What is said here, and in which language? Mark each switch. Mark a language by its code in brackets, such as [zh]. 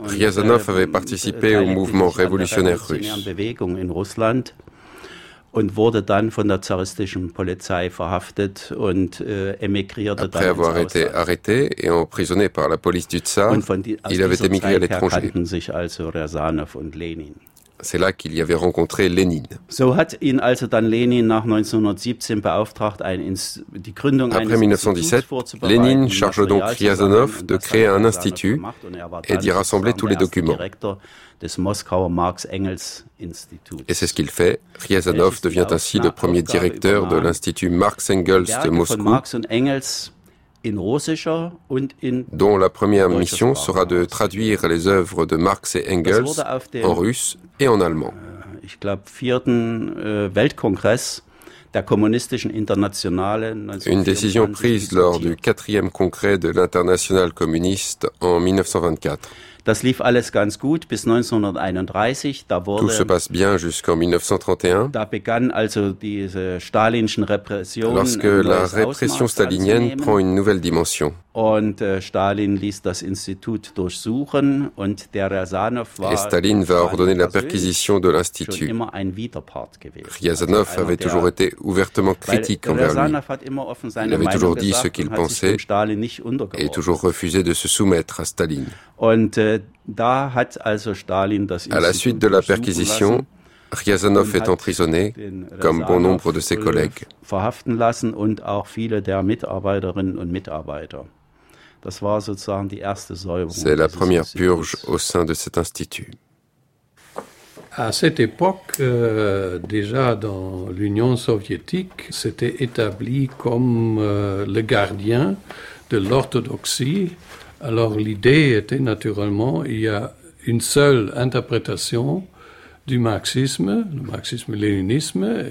[de] und, [fr] Riazanov avait participé au mouvement révolutionnaire russe. [de] Bewegung in Russland und wurde dann von der zaristischen Polizei verhaftet und emigrierte [fr] après [de] dann [fr] après avoir été arrêté et emprisonné par la police du Tsar, il avait émigré à l'étranger. [de] Kannten sich also Riazanov und Lenin. [fr] C'est là qu'il y avait rencontré Lénine. [de] So hat ihn also dann Lenin nach 1917 beauftragt, die Gründung eines Instituts vorzubereiten. [fr] Après 1917, Lenin charge donc Riazanov de créer un institut et d'y rassembler tous les documents. [de] Des Moskauer Marx-Engels-Instituts. [fr] Et c'est ce qu'il fait. Riazanov devient ainsi le premier directeur de l'Institut Marx-Engels de Moscou. [de] Marx und Engels in russischer und in [fr] dont la première mission sera de traduire les œuvres de Marx et Engels en russe et en allemand. [de] Ich glaube, vierten Weltkongress der kommunistischen Internationale. [fr] Une décision prise lors du 4e congrès de l'Internationale communiste en 1924. [de] Das lief alles ganz gut bis 1931. Da wurde, [fr] tout se passe bien jusqu'en 1931. [de] Da begann also diese stalinischen Repressionen. [fr] Lorsque la répression stalinienne prend une nouvelle dimension. [de] Und Stalin ließ das Institut durchsuchen und der Riazanov war. [fr] Et Stalin va ordonner la perquisition de l'institut. [de] Schon immer ein Widerpart gewesen. [fr] Riazanov avait toujours été ouvertement critique envers lui. [de] Hat immer offen seine [fr] il avait toujours dit [de] gesagt, [fr] ce qu'il pensait [de] Stalin nicht untergeordnet. [fr] Et toujours refusé de se soumettre à Staline. [de] Und da hat also Stalin das [fr] à la suite de la perquisition, Riazanov est emprisonné, comme bon nombre de ses collègues. [de] Verhaften lassen und auch viele der Mitarbeiterinnen und Mitarbeiter. Das war sozusagen die erste Säuberung. [fr] C'est la première purge au sein de cet institut. À cette époque, déjà dans l'Union soviétique, c'était établi comme le gardien de l'orthodoxie. Alors l'idée était naturellement, il y a une seule interprétation du marxisme, le marxisme-léninisme.